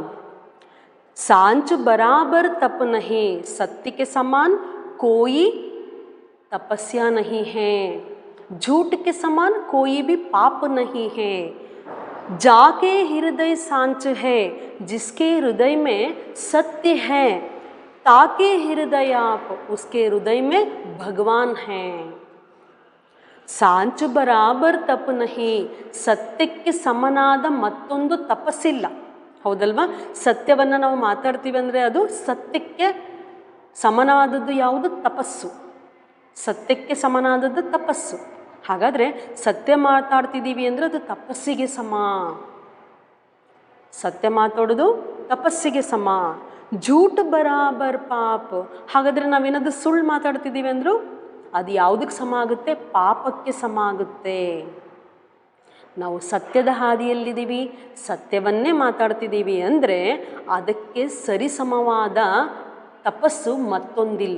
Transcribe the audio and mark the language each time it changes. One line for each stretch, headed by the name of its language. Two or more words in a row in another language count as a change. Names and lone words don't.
Hindi: सांच बराबर तप नहीं, सत्य के समान कोई तपस्या नहीं है, झूठ के समान कोई भी पाप नहीं है। जाके हृदय सांच है, जिसके हृदय में सत्य है, ताके हृदय आप, उसके हृदय में भगवान हैं। सांच बराबर तप नहीं,
Kannada: ಸತ್ಯಕ್ಕೆ ಸಮನಾದ ಮತ್ತೊಂದು ತಪಸ್ಸಿಲ್ಲ, ಹೌದಲ್ವಾ? ಸತ್ಯವನ್ನು ನಾವು ಮಾತಾಡ್ತೀವಿ ಅಂದರೆ ಅದು ಸತ್ಯಕ್ಕೆ ಸಮನಾದದ್ದು ಯಾವುದು? ತಪಸ್ಸು. ಸತ್ಯಕ್ಕೆ ಸಮನಾದದ್ದು ತಪಸ್ಸು. ಹಾಗಾದರೆ ಸತ್ಯ ಮಾತಾಡ್ತಿದ್ದೀವಿ ಅಂದರೆ ಅದು ತಪಸ್ಸಿಗೆ ಸಮ, ಸತ್ಯ ಮಾತಾಡೋದು ತಪಸ್ಸಿಗೆ ಸಮ।
Hindi: झूठ बराबर पाप,
Kannada: ಹಾಗಾದರೆ ನಾವೇನಾದರೂ ಸುಳ್ಳು ಮಾತಾಡ್ತಿದ್ದೀವಿ ಅಂದರೂ ಅದು ಯಾವುದಕ್ಕೆ ಸಮ ಆಗುತ್ತೆ? ಪಾಪಕ್ಕೆ ಸಮ ಆಗುತ್ತೆ। ನಾವು ಸತ್ಯದ ಹಾದಿಯಲ್ಲಿದ್ದೀವಿ, ಸತ್ಯವನ್ನೇ ಮಾತಾಡ್ತಿದ್ದೀವಿ ಅಂದರೆ ಅದಕ್ಕೆ ಸರಿಸಮವಾದ ತಪಸ್ಸು ಮತ್ತೊಂದಿಲ್ಲ।